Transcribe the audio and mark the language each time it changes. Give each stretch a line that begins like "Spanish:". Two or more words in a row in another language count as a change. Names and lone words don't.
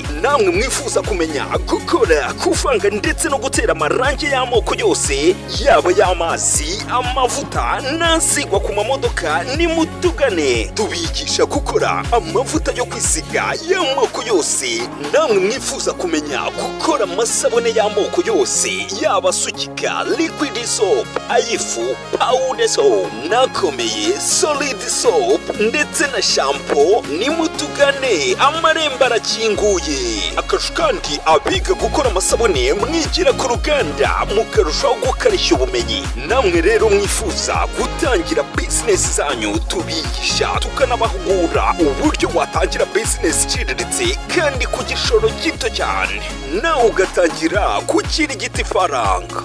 Rundi: Namwe mwifuza kumenya gukora, kuvanga ndetse no gutera amarangi y'amoko yose, yaba y'amazi, amavuta n'asigwa ku mamodoka, nimutugane. Tubigisha gukora amavuta yo kwisiga y'amoko yose. Namwe mwifuza kumenya gukora amasabune y'amoko yose, yaba sukika,
English: liquid soap, ayifu, powder soap, nakomeye, solid soap
Rundi: ndetse na
English: shampoo, nimutugane.
Rundi: Amarembo arakinguye. Akarusho kandi abiga gukora amasabune mwigira ku ruganda mukarushaho gukarishya ubumenyi. Namwe rero mwifuza gutangira business zanyu, tubigisha tukanabahugura uburyo watangira business iciriritse kandi ku gishoro gito cyane, nawe ugatangira kukiri giti faranga.